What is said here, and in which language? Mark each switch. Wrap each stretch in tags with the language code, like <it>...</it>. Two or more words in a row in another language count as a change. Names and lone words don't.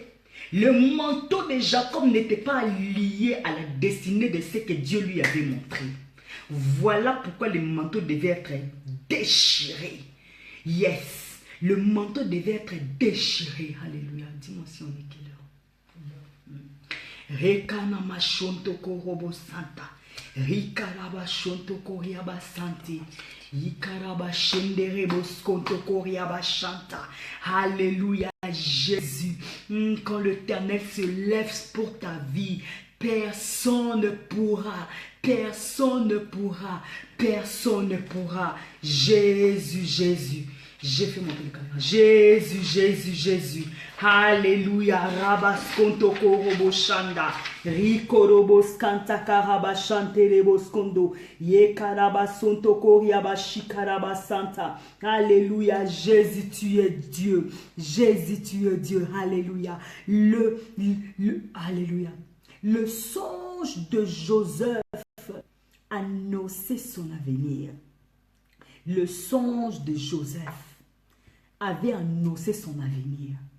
<fr>Le manteau de Jacob n'était pas lié à la destinée de ce que Dieu lui avait montré. Voilà pourquoi le manteau devait être déchiré. Yes, le manteau devait être déchiré. Alléluia. Dis-moi si on est quelle heure. Rekana mashonto korobo santa. Rikaraba shonto koriaba santi. Alléluia Jésus. Quand l'Éternel se lève pour ta vie, personne ne pourra. Jésus, Jésus. J'ai fait monter le caméra. Jésus, Jésus, Jésus. Alléluia. Rabaskonto korobo shanda. Rikorobo skanta karaba shante rebo skondo. Ye karaba sonto koriaba shikaraba santa. Alléluia. Jésus, tu es Dieu. Jésus, tu es Dieu. Alléluia. Alléluia. Le songe de Joseph annonçait son avenir. Le songe de Joseph avait annoncé son avenir.</fr>